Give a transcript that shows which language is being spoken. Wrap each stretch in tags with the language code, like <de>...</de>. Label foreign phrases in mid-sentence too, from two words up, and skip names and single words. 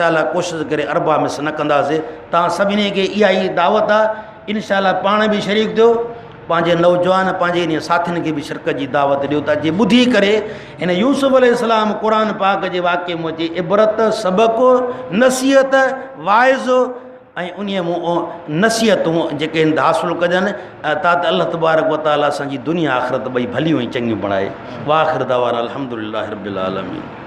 <sd>अल्लाह कोशिशि करे अरबा मिस न कंदासीं तव्हां सभिनी खे इहा ई दावत आहे</sd> <ar>إن شاء الله</ar> <sd>पाण बि शरीक थियो पंहिंजे नौजवान पंहिंजे इन साथियुनि खे बि शिरकत जी दावत ॾियो था जे ॿुधी करे हिन यूसुफ अलैहिस्सलाम क़ुरान पाक जे वाक़े मुंहिंजी इबरत सबक़ु नसीहत वाइज़ो ऐं उन नसीहतूं जेके आहिनि हासिलु कजनि ता त</sd> <ar>الله تبارك وتعالى</ar> <sd>असांजी दुनिया आख़िरत ॿई भलियूं ऐं चङियूं बणाए</sd> <ar>وآخر دعوانا الحمد لله رب العالمين.</ar>